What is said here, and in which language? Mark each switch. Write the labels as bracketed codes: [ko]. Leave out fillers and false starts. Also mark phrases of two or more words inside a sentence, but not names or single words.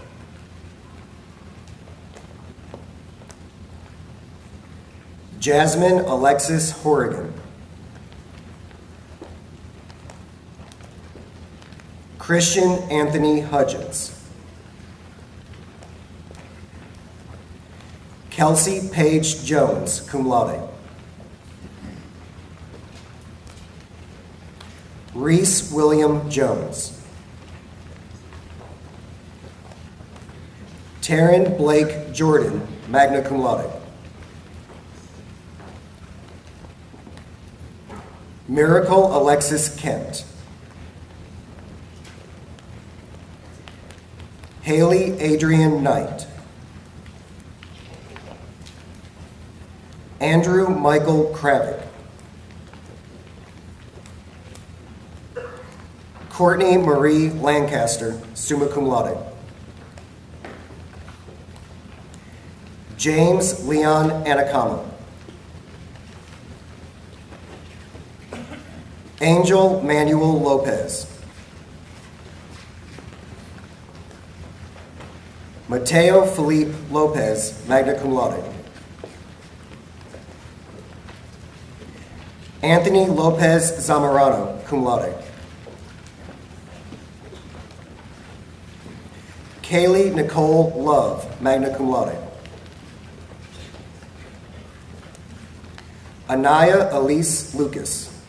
[en] Jasmine Alexis Horrigan. Christian Anthony Hudgens. Kelsey Paige Jones, [la] cum laude. [en] Reese William Jones. Taryn Blake Jordan, [la] magna cum laude. [en] Miracle Alexis Kent. Haley Adrian Knight. Andrew Michael Kravick. Courtney Marie Lancaster, [la] summa cum laude. [en] James Leon Anacama. Angel Manuel Lopez. Mateo Felipe Lopez, [la] magna cum laude. [en] Anthony Lopez Zamorano, [la] cum laude. [en] Kaylee Nicole Love, [la] magna cum laude. [en] Anaya Elise Lucas.